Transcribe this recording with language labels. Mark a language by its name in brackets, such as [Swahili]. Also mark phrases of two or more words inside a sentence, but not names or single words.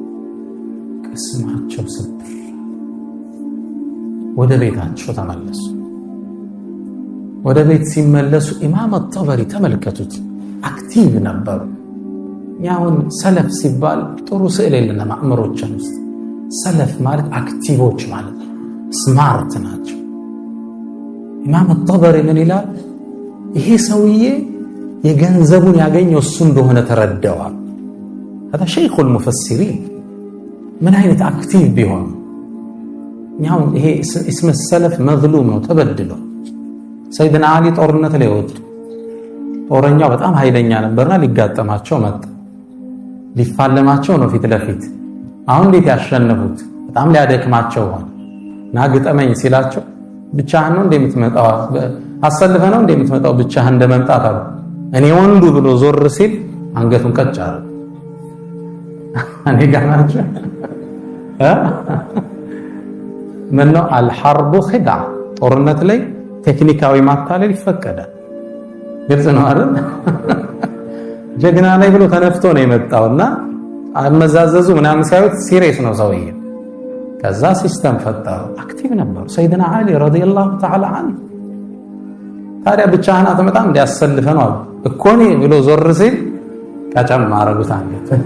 [Amharic] ቅስማቸው ስብር። ወደ ቤታቸው ተመለሱ። ወደ ቤት ሲመለሱ ኢማም አጠበሪ ተመልከቱት፣ አክቲቭ ነበሩ። ያውን ሰለፍ ሲባል ጥሩ ስዕል የለንም አእምሮችን ውስጥ። ሰለፍ ማለት አክቲቮች ማለት ስማርት ናቸው። ኢማም አጠበሪ ምን ይላል? ይሄ ሰውዬ የገንዘቡን ያገኘው እሱ እንደሆነ ተረዳዋል። [Arabic] هذا شيخ المفسرين [Amharic] ምን አይነት አክቲቭ ቢሆን ያው ይሄ እስመ ሰለፍ መዝሉም ነው፣ ተበድሎ ሰይድና አሊ ጦርነት ላይ ወጡ። ጦረኛው በጣም ኃይለኛ ነበርና ሊጋጠማቸው መጣ። ሊፋለማቸው ነው ፊት ለፊት። አሁን እንዴት ያሸነፉት? በጣም ሊያደክማቸው ሆነ። ና ግጠመኝ ሲላቸው ብቻህን ነው እንደምትመጣው አሰልፈ ነው እንደምትመጣው ብቻህን እንደመምጣት አለ እኔ ወንዱ ብሎ ዞር ሲል አንገቱን ቀጭ አለ እኔ ጋር ናቸው ምነው [Arabic] الحرب خدعة [Amharic] ጦርነት ላይ ቴክኒካዊ ማታለል ይፈቀዳል ግልጽ ነው አይደል ጀግና ላይ ብሎ ተነፍቶ ነው የመጣውና አመዛዘዙ ምናምን ሳይወት ሲሪየስ ነው ሰውዬው ከዛ ሲስተም ፈጠሩ አክቲቭ ነበሩ ሰይድና አሊ ረዲየላሁ ተዓላ ዐንሁ ታዲያ ብቻህን አትመጣም እንዲያሰልፈ ነው እኮ ነው ብሎ ዞር ሲል ቀጨም ማረጉት አንገት